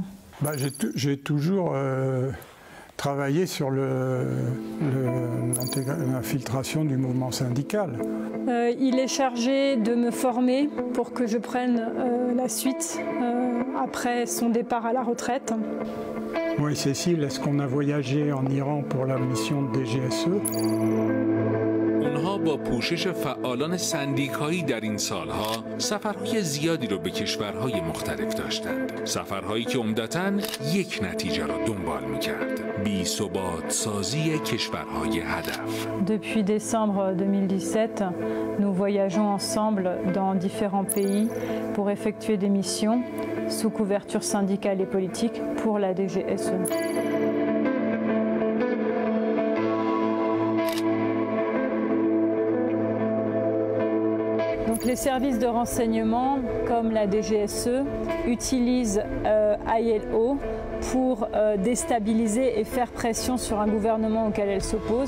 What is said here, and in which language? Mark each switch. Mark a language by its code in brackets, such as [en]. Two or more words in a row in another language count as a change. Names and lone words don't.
[fr] J'ai toujours travaillé sur l'infiltration du mouvement syndical. Il est chargé de me former pour que je prenne la suite après son départ à la retraite. Oui, Cécile, est-ce qu'on a voyagé en Iran pour la mission de DGSE? [fa] اونها با پوشش فعالان سندیکایی در این سالها سفرهای زیادی رو به کشورهای مختلف داشتند. سفرهایی که عمدتاً یک نتیجه را دنبال می‌کرد: بی‌ثبات سازی کشورهای هدف. [fr] Depuis décembre 2017, nous voyageons ensemble dans différents pays pour effectuer des missions sous couverture syndicale et politique pour la DGSE. Donc, les services de renseignement, comme la DGSE, utilisent ILO pour déstabiliser et faire pression sur un gouvernement auquel elle s'oppose.